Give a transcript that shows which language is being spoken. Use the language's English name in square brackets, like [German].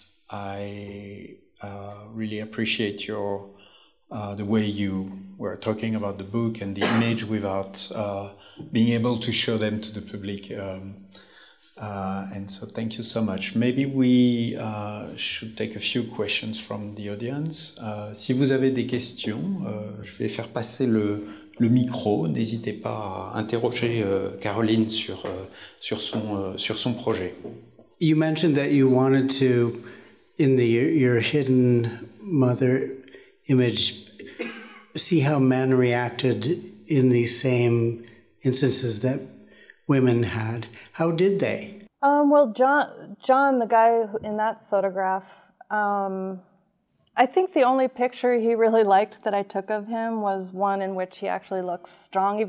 [English] I really appreciate the way you were talking about the book and the image without being able to show them to the public. And so thank you so much. Maybe we should take a few questions from the audience. [French] Si vous avez des questions, je vais faire passer le micro. N'hésitez pas à interroger Caroline sur son projet. [English] You mentioned that you wanted to, in your hidden mother image, see how men reacted in these same instances that women had. How did they? Well, John, the guy in that photograph, I think the only picture he really liked that I took of him was one in which he actually looks strong.